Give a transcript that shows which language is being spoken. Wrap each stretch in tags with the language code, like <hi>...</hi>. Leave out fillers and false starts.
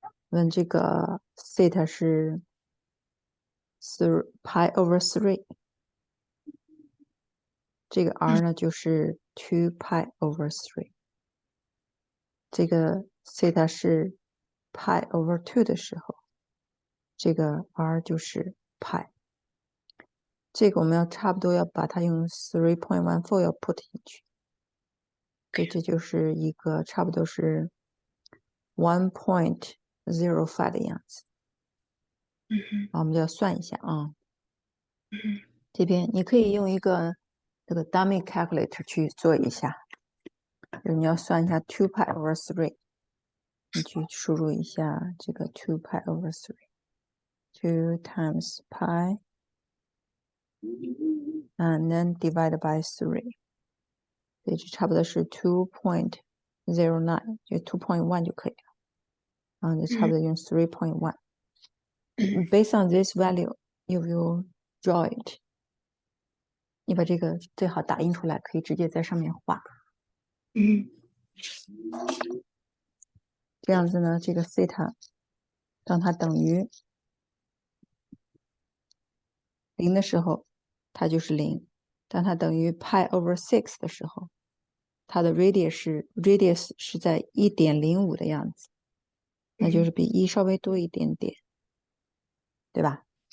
<zh>When 这个 theta 是 pi over 3, 这个 r 呢就是 2 pi over 3. 这个 theta 是 pi over 2的时候，这个 r 就是 pi。这个我们要差不多要把它用 3.14 要 put 进去，所以这就是一个差不多是 1.05 的样子。好，我们就要算一下啊。这边你可以用一个这个 dummy calculator 去做一下，就是你要算一下 2 pi over 3，你去输入一下这个2 pi over 3</zh> <en>2 times pi and then divided by 3，</en> <zh>所以这差不多是 2.09， 就 2.1 就可以了。就差不多用 3.1。</zh> <en>Based on this value, you will draw it.</en> <zh>你把这个最好打印出来，可以直接在上面画。这样子呢，这个 theta 当它等于0的时候，它就是0；当它等于 pi over 6的时候，它的 radius 是在 1.05 的样子，那就是比1稍微多一点点，对吧？</zh>